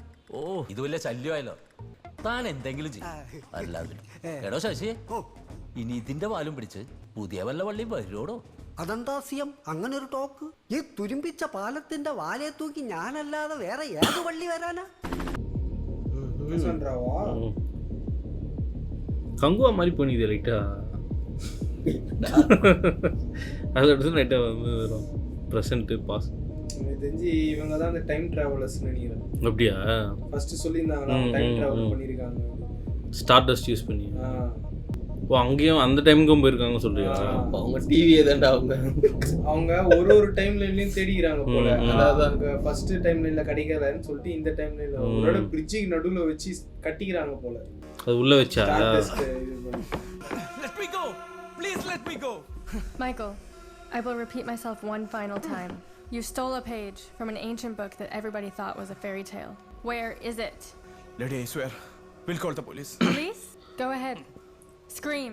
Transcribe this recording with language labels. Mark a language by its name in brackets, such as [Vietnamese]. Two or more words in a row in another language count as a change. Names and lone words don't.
[Malayalam] ഓ, ഇത് വലിയ ശല്യമായല്ലോ. താൻ എന്തെങ്കിലും ചെയ്യും, അല്ലാതെ. എടോ ശശി, ഇനി ഇതിന്റെ പാലും പിടിച്ച് പുതിയ വല്ല വള്ളി വരുവോടോ? അതെന്താ CM അങ്ങനെ ഒരു ടോക്ക്? ഈ തുരുമ്പിച്ച പാലത്തിന്റെ വാലയെ തൂക്കി ഞാനല്ലാതെ വേറെ ഏത് വള്ളി വരാനാ? [Tamil] கங்குவா மாதிரி பண்ணிது லைட்டா. அது எடுத்து லைட்டா வந்து வரும் [English] present boss. [Tamil] எனக்கு தெரிஞ்சு இவங்க தான் அந்த [English] time travellers [Tamil] நினைக்கிறேன். அப்படியா? ஃபர்ஸ்ட் சொல்லியிருந்தாங்க [English] time travel [Tamil] பண்ணியிருக்காங்க. [English] stardust use [Tamil] பண்ணி. ஓ, அங்கேயும் அந்த டைமுக்கும் போயிருக்காங்க சொல்றியா? அவங்க டிவியே தான்டா. அவங்க ஒரு டைம் லைன்லயும் தேடிக்கிறாங்க போல. அதாவது அங்க [English] first time [Tamil] லைன்ல கிடைக்கலன்னு சொல்லிட்டு இந்த டைம் லைன்ல ஒரு பிரிட்ஜுக்கு நடுவுல வச்சு கட்டிக்கிறாங்க போல. அது உள்ள வச்சா? [English] Let me go. Please let me go. Michael, I will repeat myself one final time. You stole a page from an ancient book that everybody thought was a fairy tale. Where is it? Lady, I swear. We'll call the police. Police? Go ahead. Scream.